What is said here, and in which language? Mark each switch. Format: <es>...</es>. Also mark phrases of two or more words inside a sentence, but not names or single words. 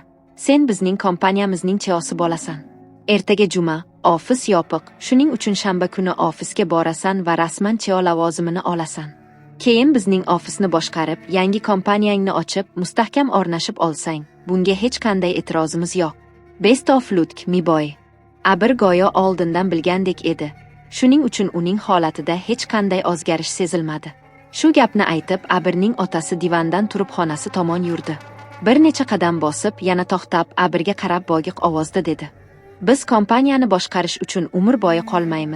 <uz>Sen bizning kompaniyamizning CEOsi bo'lasan. Ertaga juma, ofis yopiq, shuning uchun shanba kuni ofisga borasan va rasman CEO lavozimini olasan. Keyin bizning ofisni boshqarib, yangi kompaniyangni ochib, mustahkam o'rnashib olsang, bunga hech qanday e'tirozimiz yo'q."</uz> <en>Best of Luck, Miboy.</en> <uz>Abir go'yo oldindan bilgandek edi. Shuning uchun uning holatida hech qanday o'zgarish sezilmadi. Shu gapni aytib, Abirning otasi divandan turib xonasi tomon yurdi. Bir necha qadam bosib, yana to'xtab, Abirga qarab bo'g'iq ovozda dedi: "Biz kompaniyani boshqarish uchun umr bo'yi qolmaymiz.</uz>